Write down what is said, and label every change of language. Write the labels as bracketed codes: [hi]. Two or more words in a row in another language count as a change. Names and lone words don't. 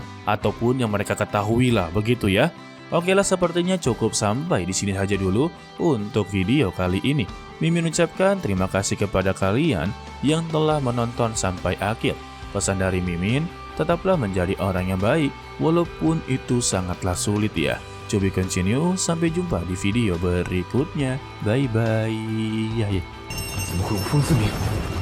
[id] Ataupun yang mereka ketahui lah, begitu ya. Oke lah, sepertinya cukup sampai di sini saja dulu untuk video kali ini. Mimin ucapkan terima kasih kepada kalian yang telah menonton sampai akhir. Pesan dari Mimin, tetaplah menjadi orang yang baik walaupun itu sangatlah sulit ya. [en] To be continue, [id] sampai jumpa di video berikutnya. [en] Bye bye. [zh] 怎么会有风字名？